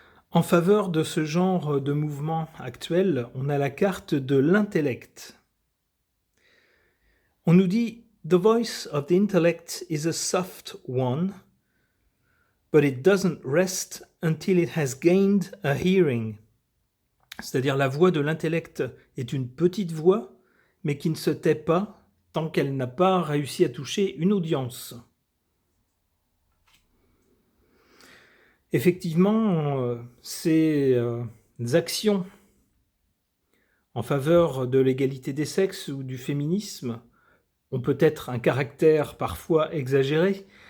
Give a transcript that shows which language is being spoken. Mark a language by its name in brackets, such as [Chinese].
[French] En faveur de ce genre de mouvement actuel, on a la carte de l'intellect. On nous dit [English] « The voice of the intellect is a soft one, but it doesn't rest until it has gained a hearing ». [French] C'est-à-dire la voix de l'intellect est une petite voix, mais qui ne se tait pas tant qu'elle n'a pas réussi à toucher une audience. Effectivement, ces actions en faveur de l'égalité des sexes ou du féminisme ont peut-être un caractère parfois exagéré,